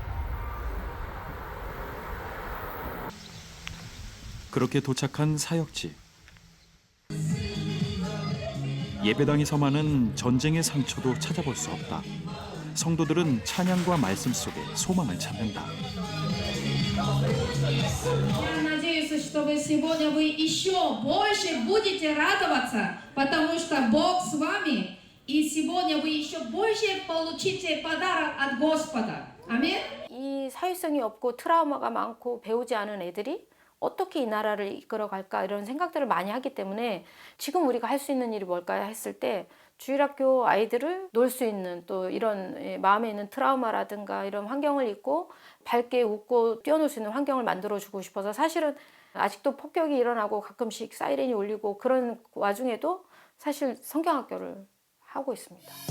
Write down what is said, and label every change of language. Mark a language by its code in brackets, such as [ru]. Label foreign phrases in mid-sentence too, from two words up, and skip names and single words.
[ko] 그렇게 도착한 사역지. 예배당에서 많은 전쟁의 상처도 찾아볼 수 없다. 성도들은 찬양과 말씀 속에 소망을 찾는다. [ru] Я надеюсь, что вы сегодня вы еще больше будете радоваться, потому что Бог с вами, и сегодня вы еще больше получите подарок от Господа. Аминь. [ko] 이 사회성이 없고 트라우마가 많고 배우지 않은 애들이 어떻게 이 나라를 이끌어갈까 이런 생각들을 많이 하기 때문에 지금 우리가 할 수 있는 일이 뭘까 했을 때 주일학교 아이들을 놀 수 있는 또 이런 마음에 있는 트라우마라든가 이런 환경을 잊고 밝게 웃고 뛰어놀 수 있는 환경을 만들어주고 싶어서 사실은 아직도 폭격이 일어나고 가끔씩 사이렌이 울리고 그런 와중에도 사실 성경학교를 하고 있습니다.